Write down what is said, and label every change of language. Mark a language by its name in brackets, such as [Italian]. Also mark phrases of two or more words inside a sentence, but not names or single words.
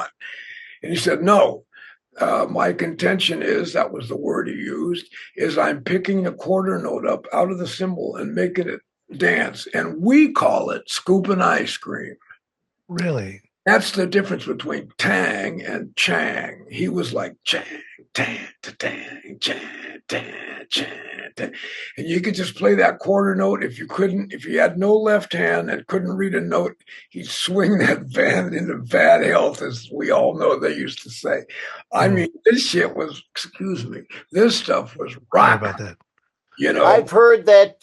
[English] And he said, no, my contention is, that was the word he used, is I'm picking the quarter note up out of the cymbal and making it dance. And we call it scooping ice cream. Really? That's the difference between tang and chang. He was like chang, tang, tang, chang, tang, chang, tang. And you could just play that quarter note. If you had no left hand and couldn't read a note, he'd swing that band into bad health, as we all know they used to say. I mean, this shit was, excuse me, this stuff was rock. Sorry about that. I've heard that.